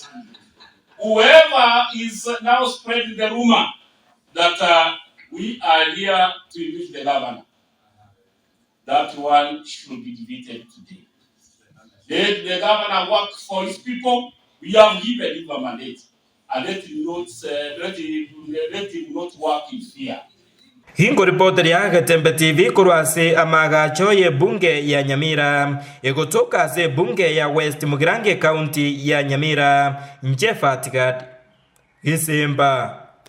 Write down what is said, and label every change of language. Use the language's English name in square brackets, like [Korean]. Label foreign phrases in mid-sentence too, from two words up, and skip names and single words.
[English] Whoever is now spreading the rumor that we are here to impeach the governor, that one should be defeated today. Let the governor work for his people. We have given him a mandate, and let him not work in fear. [Gusii] Hingo reporter ya Getembe TV kurwase amagacho ye bunge ya Nyamira egotoka ze bunge ya West Mugirange County ya Nyamira Njefa Tigat Isimba.